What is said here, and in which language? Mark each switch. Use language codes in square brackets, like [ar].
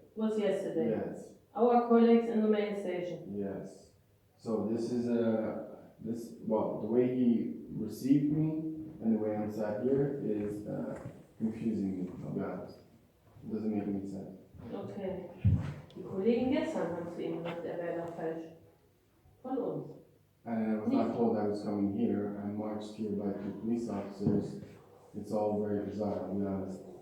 [en] Was yesterday. Yes. Our colleagues in the main station. Yes. So this is well, the way he received me and the way I'm sat here is confusing me, I'll be honest. It doesn't make any sense. Okay. [de] Die Kollegen gestern haben zu ihm gesagt, er wäre da falsch. Von uns. [en] And I was not told I was coming here. I marched here by 2 police officers. It's all very bizarre, I'll be honest.